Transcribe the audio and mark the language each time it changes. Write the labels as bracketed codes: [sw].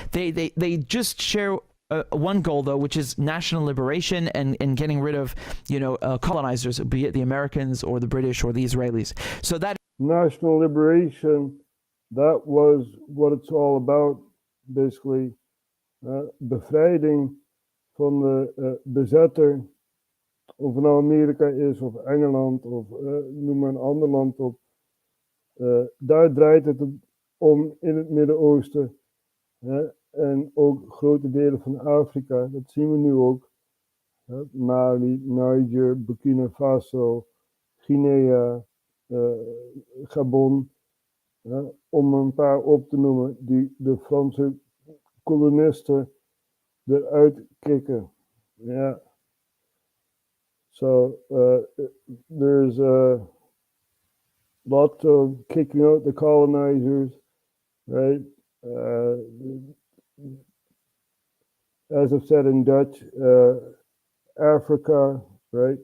[en] They just share one goal, though, which is national liberation and getting rid of, colonizers, be it the Americans or the British or the Israelis. So that national liberation, that was what it's all about, basically. [nl] Bevrijding van de bezetter, of het nou Amerika is of Engeland of noem maar een ander land op. Daar draait het om in het Midden-Oosten, en ook grote delen van Afrika. Dat zien we nu ook. Mali, Niger, Burkina Faso, Guinea, Gabon, om een paar op te noemen die de Franse kolonisten eruit kicken. [en] Yeah. So there's a lot of kicking out the colonizers, right? As I've said in Dutch, Africa, right?